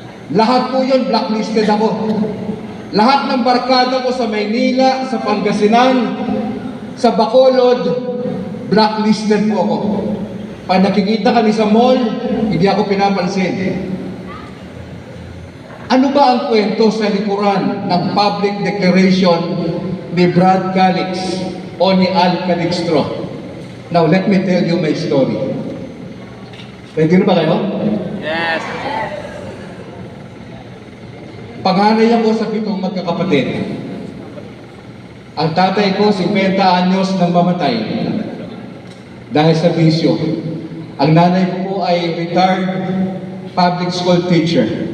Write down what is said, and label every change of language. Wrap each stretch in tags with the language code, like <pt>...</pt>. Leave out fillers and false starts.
<tl>Lahat po yun, blacklisted ako. Lahat ng barkada ko sa Maynila, sa Pangasinan, sa Bacolod, blacklisted po ako. Pag nakikita kami sa mall, hindi ako pinapansin. Ano ba ang kwento sa likuran ng public declaration ni Brad Calix o ni Al Calixtro?</tl> <en>Now, let me tell you my story.</en> <tl>Ready na ba kayo?</tl> <en>Yes.</en> <tl>Panganay ako sa 7 magkakapatid. Ang tatay ko, 50 anyos nang mamatay dahil sa bisyo. Ang nanay ko po ay retired public school teacher.</tl>